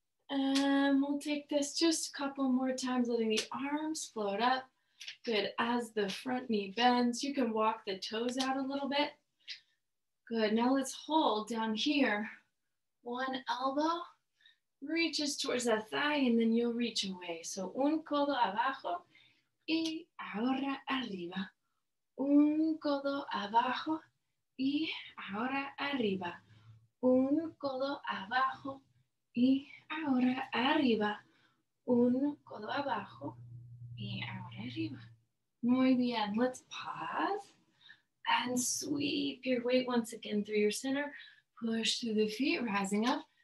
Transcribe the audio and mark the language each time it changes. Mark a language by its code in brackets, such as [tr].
[en] And we'll take this just a couple more times, letting the arms float up. Good, as the front knee bends, you can walk the toes out a little bit. Good, now let's hold down here. One elbow reaches towards that thigh, and then you'll reach away. [es] So un codo abajo y ahora arriba. Un codo abajo y ahora arriba. Un codo abajo y ahora arriba. Un codo abajo y ahora arriba. Muy bien. [en] Let's pause and sweep your weight once again through your center. Push through the feet, rising up.